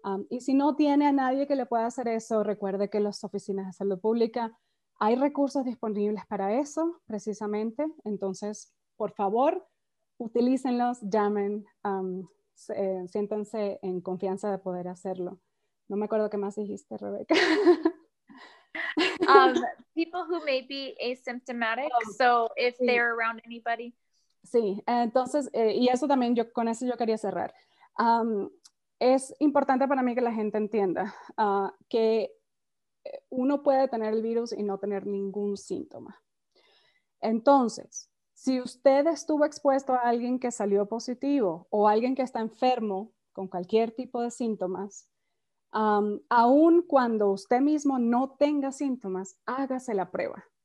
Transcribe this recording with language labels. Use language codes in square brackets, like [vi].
[es] Y si no tiene a nadie que le pueda hacer eso, recuerde que en las oficinas de salud pública hay recursos disponibles para eso, precisamente. Entonces, por favor, utilícenlos, llamen, siéntanse en confianza de poder hacerlo. No me acuerdo qué más dijiste, Rebeca. [en] People who may be asymptomatic, so if [es] sí. [en] they're around anybody. [es] Sí, entonces, y eso también, con eso yo quería cerrar. Es importante para mí que la gente entienda que uno puede tener el virus y no tener ningún síntoma. Entonces, si usted estuvo expuesto a alguien que salió positivo o alguien que está enfermo con cualquier tipo de síntomas, aun cuando usted mismo no tenga síntomas, hágase la prueba.